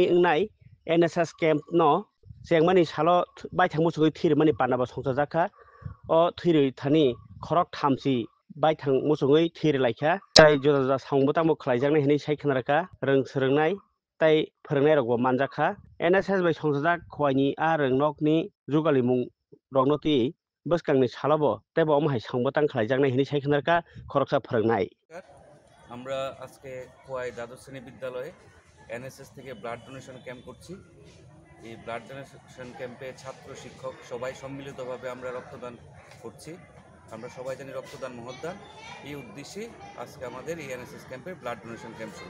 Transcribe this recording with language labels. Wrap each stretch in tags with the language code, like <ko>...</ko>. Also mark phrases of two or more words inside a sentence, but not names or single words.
<trp>इंनाय एनएसएस केम्प न जेंमानि साल बायथां मोसौै थैरमानि पानाबा संसार जाखा अ थैरै थानि खरक थामसि बायथां मोसौै थैरै लायखा जाय जजा सावंबो तामो खलायजांनाय हिनै साय खोनारखा रों सोरोंनाय ताई फोरोंनाय रगबो मानजाखा एनएसएस बाय संसार खुवाईनि रंनकनि जुगालि मुं रंनति बसकांनि सालाबो तेबो अमहाय सावंबो तां खलायजांनाय हिनै साय खोनारखा खरकसा फोरोंनाय</trp> <bn>আমরা আজকে খোয়াই দ্বাদশ শ্রেণী বিদ্যালয়ে এনএসএস থেকে ব্লাড ডোনেশন ক্যাম্প করছি। এই ব্লাড ডোনেশন ক্যাম্পে ছাত্র শিক্ষক সবাই সম্মিলিতভাবে আমরা রক্তদান করছি। আমরা সবাই জানি রক্তদান মহৎদান। এই উদ্দেশ্যে আজকে আমাদের এই এনএসএস ক্যাম্পে ব্লাড ডোনেশন ক্যাম্প শুরু।</bn>